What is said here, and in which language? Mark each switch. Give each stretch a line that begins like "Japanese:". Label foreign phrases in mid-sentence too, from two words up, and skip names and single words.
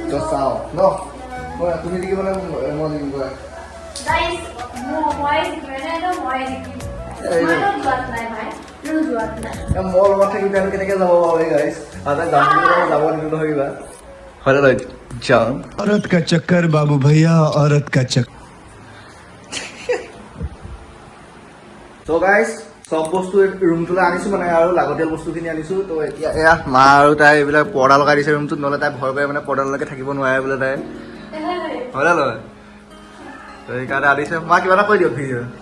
Assamese: তো চাওঁ ন, তুমি দেখিব নে মই দেখিব? গাইজ মই জিকিম, মই জিকিম। তোমাৰতো যোৱাত নাই ভাই, তোৰ যোৱাত নাই। মোৰ লগত থাকি তেওঁলোকে কেনেকৈ যাব বাৰু গাইজ? আৰু যাম যাব নিদিওঁ নহয় কিবা, হয় নে নহয়? যাম।
Hindi: औरत का चक्कर बाबू भैया, औरत का चक्कर।
Assamese: তো গাইজ, চব বস্তু ৰুমটোলৈ আনিছোঁ মানে, আৰু লাগতিয়াল বস্তুখিনি আনিছোঁ। তো এতিয়া এয়া মা আৰু তাই এইবিলাক পৰ্দা লগাই দিছে ৰুমটোত, নহ'লে তাই ভয় কৰে মানে পৰ্দালৈকে থাকিব নোৱাৰে বোলে তাই, হয় নে নহয়? তো সেইকাৰণে আনিছে। মা কিবা এটা কৈ দিয়ক ভিডিঅ'।